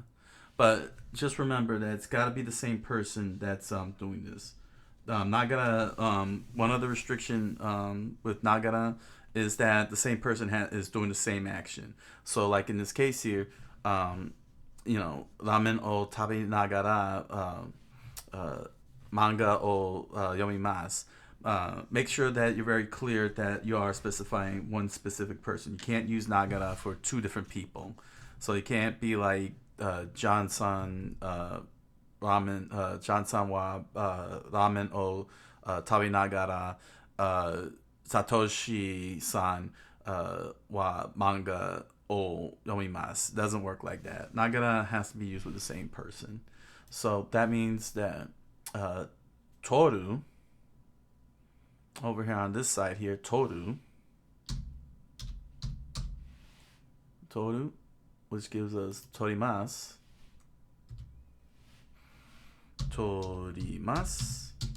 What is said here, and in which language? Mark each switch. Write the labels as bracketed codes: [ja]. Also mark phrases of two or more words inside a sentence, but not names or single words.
[en] But just remember that it's got to be the same person that's doing this. Nagara. One other restriction with nagara is that the same person is doing the same action. So, like in this case here, you know, [ja] ラーメンを食べながら漫画を読みます. [en] Make sure that you're very clear that you are specifying one specific person. You can't use nagara for two different people. So you can't be like [ja] ジョンさんラーメン, ジョンさんはラーメンを食べながら、サトシさんは漫画を読みます. [en] Doesn't work like that. Nagara has to be used with the same person. So that means that toru, over here on this side here, toru, which gives us [ja] 取ります、取ります.